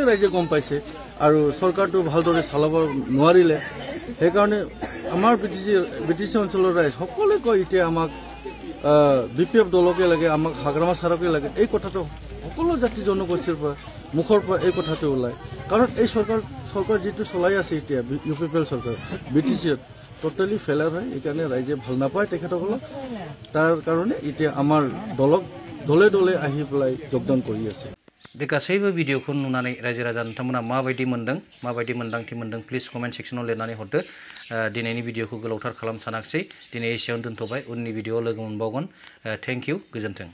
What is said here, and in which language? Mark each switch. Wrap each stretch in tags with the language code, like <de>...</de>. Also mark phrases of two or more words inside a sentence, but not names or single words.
<as>ৰাইজে গম পাইছে আৰু চৰকাৰটো ভালদৰে চলাব নোৱাৰিলে সেইকাৰণে আমাৰ BTC অঞ্চলৰ ৰাইজ সকলোৱে কয় এতিয়া আমাক BPF দলকে লাগে আমাক হাগ্ৰামা ছাৰকে লাগে এই কথাটো সকলো জাতি জনগোষ্ঠীৰ পৰা মুখৰ পৰা এই কথাটো ওলায় কাৰণ এই চৰকাৰ যিটো চলাই আছে এতিয়া UPPL চৰকাৰ BTCত</as> <en>totally failure</en> <as>হয় এইকাৰণে ৰাইজে ভাল নাপায় তেখেতসকলক তাৰ কাৰণে এতিয়া আমাৰ দলক দলে দলে আহি পেলাই যোগদান কৰি আছে</as> <brx>बे गासैबो भिडिअखौ नुनानै रायजो राजा नोंथांमोना माबायदि मोनदों माबायदि मोन्दांथि मोनदों</brx> <en>please comment sectionआव</en> <brx>लिरनानै हरदो दिनैनि भिडिअखौ गोलावथार खालाम सानाखिसै दिनै एसेयावनो दोनथ'बाय उननि भिडिअआव लोगो मोनबावगोन</brx> <en>thank you</en> <brx>गोजोन्थों</brx>